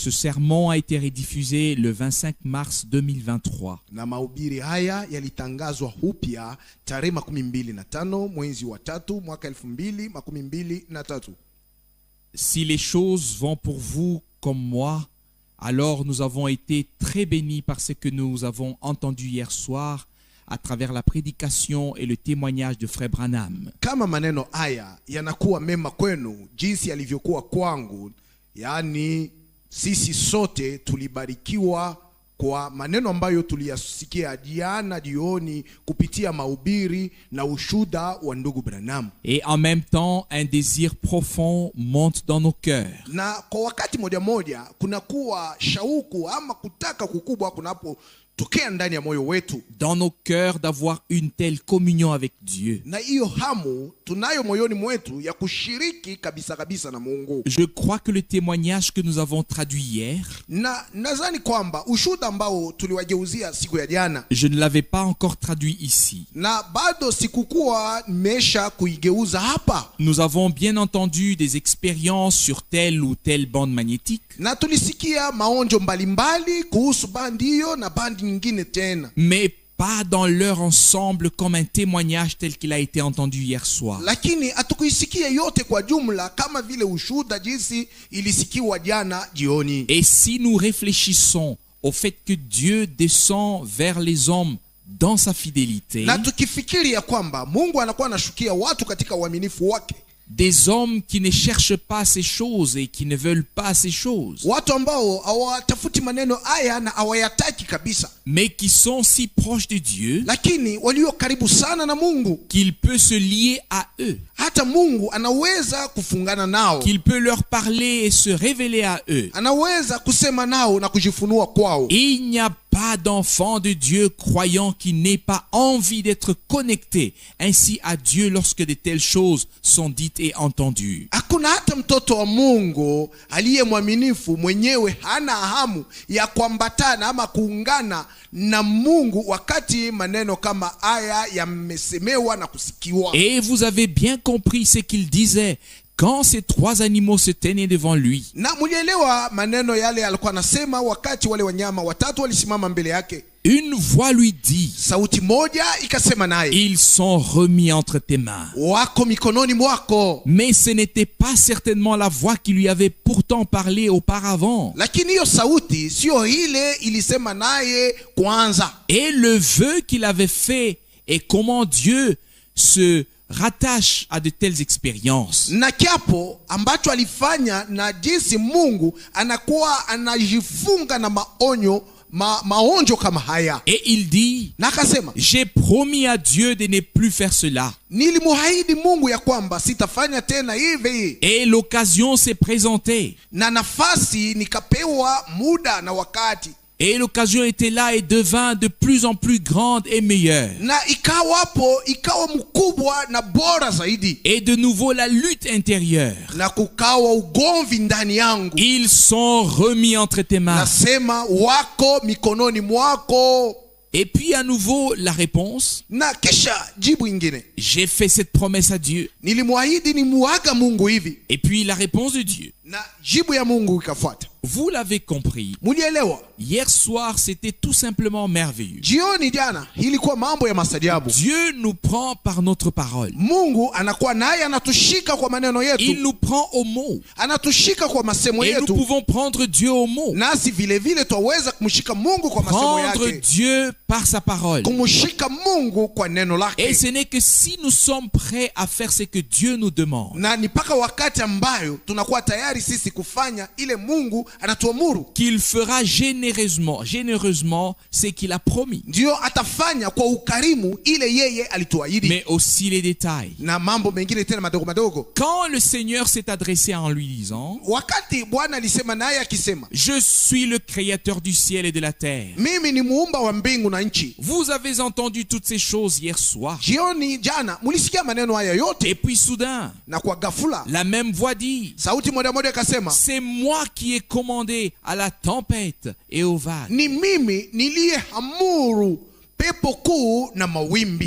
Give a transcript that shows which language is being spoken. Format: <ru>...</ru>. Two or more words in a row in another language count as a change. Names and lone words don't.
<fr>Ce sermon a été rediffusé le 25 mars 2023.</fr> <sw>Na mahubiri haya yalitangazwa upya tarehe 25 mwezi wa 3 mwaka 2023.</sw> <fr>Si les choses vont pour vous comme moi, alors nous avons été très bénis par ce que nous avons entendu hier soir à travers la prédication et le témoignage de Frère Branham.</fr> <sw>Kama maneno haya yanakuwa mema kwenu jinsi yalivyokuwa kwangu, yani sisi sote tulibarikiwa kwa maneno ambayo tuliyasikia jana jioni kupitia mahubiri na ushuda wa ndugu Branham.</sw> <fr>Et en même temps, un désir profond monte dans nos cœurs.</fr> <sw>Na kwa wakati moja kunakuwa shauku ama kutaka kukubwa kunapotokea ndani ya moyo wetu,</sw> <fr>dans nos cœurs, d'avoir une telle communion avec Dieu.</fr> <sw>Na hiyo hamu tunayo moyoni mwetu ya kushiriki kabisa na Mungu.</sw> <fr>Je crois que le témoignage que nous avons traduit hier,</fr> <sw>na nazani kwamba ushuda ambao tuliwageuzia siku ya jana,</sw> <fr>je ne l'avais pas encore traduit ici.</fr> <sw>Na bado sikukuwa nimesha kuigeuza hapa.</sw> <fr>Nous avons bien entendu des expériences sur telle ou telle bande magnétique.</fr> <sw>Na tulisikia maonjo mbalimbali kuhusu bandi hiyo na bandi nyingine tena.</sw> <fr>Mais pas dans leur ensemble comme un témoignage tel qu'il a été entendu hier soir.</fr> <sw>Lakini hatukuisikia yote kwa jumla kama vile ushuda jinsi ilisikiwa jana jioni.</sw> <fr>Et si nous réfléchissons au fait que Dieu descend vers les hommes dans sa fidélité,</fr> <sw>na tukifikiri ya kwamba Mungu anakuwa anashukia watu katika uaminifu wake,</sw> <fr>des hommes qui ne cherchent pas ces choses et qui ne veulent pas ces choses,</fr> <sw>watu ambao hawatafuti maneno haya na hawayataki kabisa,</sw> <fr>mais qui sont si proches de Dieu,</fr> <sw>lakini walio karibu sana na Mungu,</sw> <fr>qu'il peut se lier à eux,</fr> <sw>hata Mungu anaweza kufungana nao,</sw> <fr>qu'il peut leur parler et se révéler à eux.</fr> <sw>Anaweza kusema nao na kujifunua kwao.</sw> <fr>Il n'y a pas d'enfant de Dieu croyant qui n'ait pas envie d'être connecté ainsi à Dieu lorsque de telles choses sont dites et entendues.</fr> <sw>Hakuna hata mtoto wa Mungu aliye mwaminifu mwenyewe hana hamu ya kuambatana ama kuungana na Mungu wakati maneno kama haya yamesemewa na kusikiwa.</sw> <fr>Et vous avez bien compris ce qu'il disait quand ces trois animaux se tenaient devant lui.</fr> <sw>Na mulielewa maneno yale alikuwa anasema wakati wale wanyama watatu walisimama mbele yake.</sw> <fr>Une voix lui dit,</fr> <sw>sauti moja ikasema naye,</sw> <fr>ils sont remis entre tes mains.</fr> <sw>Wako mikononi mwako.</sw> <fr>Mais ce n'était pas certainement la voix qui lui avait pourtant parlé auparavant.</fr> <sw>Lakini hiyo sauti sio ile ilisema naye kwanza.</sw> <fr>Et le vœu qu'il avait fait et comment Dieu se rattache à de telles expériences.</fr> <sw>Na kiapo ambacho alifanya na jinsi Mungu anakuwa anajifunga na maonjo kama haya.</sw> <fr>Et il dit,</fr> <sw>nakasema,</sw> <fr>j'ai promis à Dieu de ne plus faire cela.</fr> <sw>Nilimuahidi Mungu ya kwamba sitafanya tena hivi.</sw> <fr>Et l'occasion s'est présentée.</fr> <sw>Na nafasi nikapewa muda na wakati.</sw> <fr>Et l'occasion était là et devint de plus en plus grande et meilleure.</fr> <sw>Na ikawapo ikawa mkubwa na bora zaidi.</sw> <fr>Et de nouveau la lutte intérieure.</fr> <sw>Na kukawa ugomvi ndani yangu.</sw> <fr>Ils sont remis entre tes mains.</fr> <sw>Nasema wako mikononi mwako.</sw> <fr>Et puis à nouveau la réponse.</fr> <sw>Na kisha jibu ingine.</sw> <fr>J'ai fait cette promesse à Dieu.</fr> <sw>Nilimuahidi nimuaga Mungu hivi.</sw> <fr>Et puis la réponse de Dieu.</fr> <sw>Na jibu ya Mungu ikafuata.</sw> <fr>Vous l'avez compris.</fr> <sw>Mulielewa?</sw> <fr>Hier soir, c'était tout simplement merveilleux.</fr> <sw>Jioni jana ilikuwa mambo ya masajabu.</sw> <fr>Dieu nous prend par notre parole.</fr> <sw>Mungu anakuwa naye anatushika kwa maneno yetu.</sw> <fr>Il nous prend au mot.</fr> <sw>Anatushika kwa masemo yetu.</sw> <fr>Et nous pouvons prendre Dieu au mot.</fr> <sw>Nasi vile vile twaweza kumshika Mungu kwa masemo yake.</sw> <fr>Prendre Dieu par sa parole.</fr> <sw>Kumshika Mungu kwa neno lake.</sw> <fr>Et ce n'est que si nous sommes prêts à faire ce que Dieu nous demande.</fr> <sw>Na ni paka wakati ambayo tunakuwa tayari sisi kufanya ile Mungu anatuamuru.</sw> <fr>Qu'il fera généreusement ce qu'il a promis.</fr> <sw>Ndio atafanya kwa ukarimu ile yeye alituahidi.</sw> <fr>Mais aussi les détails.</fr> <sw>Na mambo mengine tena madogo madogo.</sw> <fr>Quand le Seigneur s'est adressé en lui disant,</fr> <sw>wakati Bwana alisema naye akisema,</sw> <fr>je suis le créateur du ciel et de la terre.</fr> <sw>Mimi ni muumba wa mbingu na nchi.</sw> <fr>Vous avez entendu toutes ces choses hier soir.</fr> <sw>Jioni jana mulisikia maneno haya yote.</sw> <fr>Et puis soudain,</fr> <sw>na kwa ghafula,</sw> <fr>la même voix dit,</fr> <sw>sauti moja moja akasema,</sw> <fr>c'est moi qui ai commandé à la tempête et aux vagues.</fr> <sw>Ni mimi niliyeamuru pepo kuu na mawimbi.</sw>